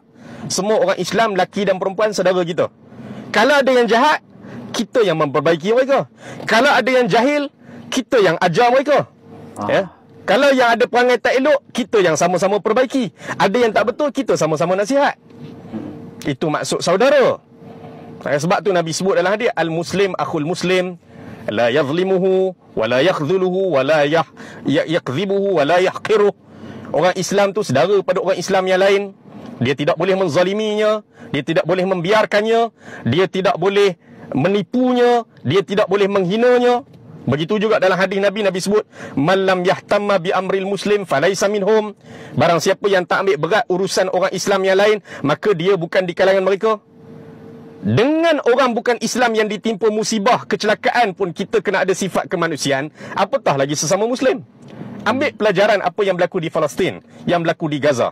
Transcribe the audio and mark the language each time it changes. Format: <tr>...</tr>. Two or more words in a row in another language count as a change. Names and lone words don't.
<ms>Semua orang Islam, lelaki dan perempuan, saudara kita. Kalau ada yang jahat, kita yang memperbaiki mereka. Kalau ada yang jahil, kita yang ajar mereka. Ya? Kalau yang ada perangai tak elok, kita yang sama-sama perbaiki. Ada yang tak betul, kita sama-sama nasihat. Itu maksud saudara. Sebab tu Nabi sebut dalam hadis,</ms> <ar>المسلم أخو المسلم، لا يظلمه ولا يخذله ولا يكذبه ولا يحقره.</ar> <ms>Orang Islam tu saudara pada orang Islam yang lain. Dia tidak boleh menzaliminya, dia tidak boleh membiarkannya, dia tidak boleh menipunya, dia tidak boleh menghinanya. Begitu juga dalam hadis Nabi sebut,</ms> <ar>من لم يهتم بأمر المسلم فليس منهم.</ar> <ms>Barang siapa yang tak ambil berat urusan orang Islam yang lain, maka dia bukan di kalangan mereka. Dengan orang bukan Islam yang ditimpa musibah, kecelakaan pun kita kena ada sifat kemanusiaan, apatah lagi sesama Muslim. Ambil pelajaran apa yang berlaku di Palestin, yang berlaku di Gaza.</ms>